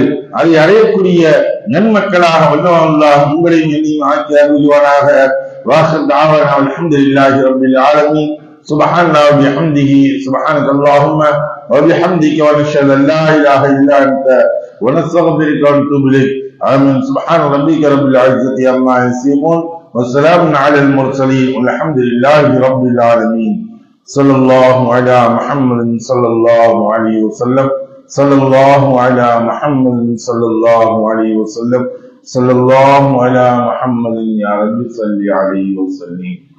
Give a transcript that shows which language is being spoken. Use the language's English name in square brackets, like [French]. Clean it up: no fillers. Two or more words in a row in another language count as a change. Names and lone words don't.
[Tamil] அதை அடையக்கூடிய நன்மக்களாக வல்லல்லாஹ் உங்களையும் என்னையும் ஆக்கி அருள்வானாக. [Arabic] وآخر دعوانا الحمد لله رب العالمين. سبحان الله وبحمده سبحانك اللهم وبحمدك ونشهد أن لا إله إلا أنت ونستغفرك ونتوب إليك. آمين سبحان ربك رب العزة عما يصفون وسلام على المرسلين والحمد لله رب العالمين. صلى الله على محمد صلى الله عليه وسلم. صلى الله على محمد صلى الله عليه وسلم. صلى الله على محمد يا رب صل عليه وسلم.